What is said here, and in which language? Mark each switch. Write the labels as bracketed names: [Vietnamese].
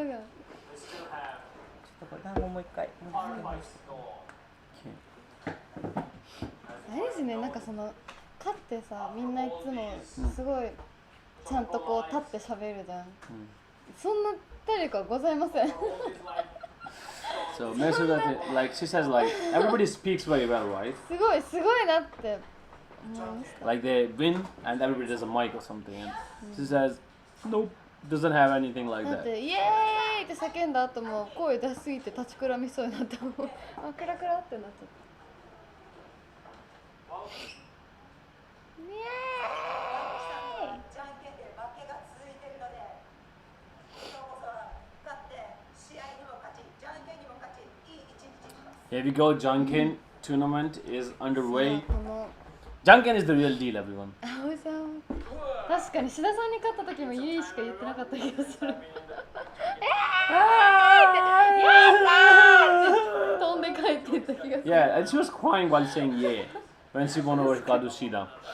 [Japanese] ちょっとこれ団子もう一回。あれですね、なんかその勝ってさ、みんないつもすごいちゃんとこう立って喋るじゃん。そんな体力はございません。 [English] So Mesuga, like she says, like everybody speaks very well, right? [Japanese] すごいなって思いました。 [English] Like they win and everybody does a mic or something, and she says, nope, doesn't have anything like [Japanese] だっ [English] that. [Japanese] てイエーイって叫んだ後も声出しすぎて立ちくらみそうになったもん。あ、クラクラってなっちゃった。イエーイ。じゃんけんで負けが続いているので、今日こそは勝って試合にも勝ち、じゃんけんにも勝ち、いい一日にします。 [English] Here we go. Janken tournament is underway. [Japanese] この [English] Janken is the real deal, everyone. [Japanese] 葵さん、確かに志田さんに勝った時もイエーイしか言ってなかった気がする。飛んで帰ってった気がする。 [English] Yeah, and she was crying while saying yeah when she won over Kadushida.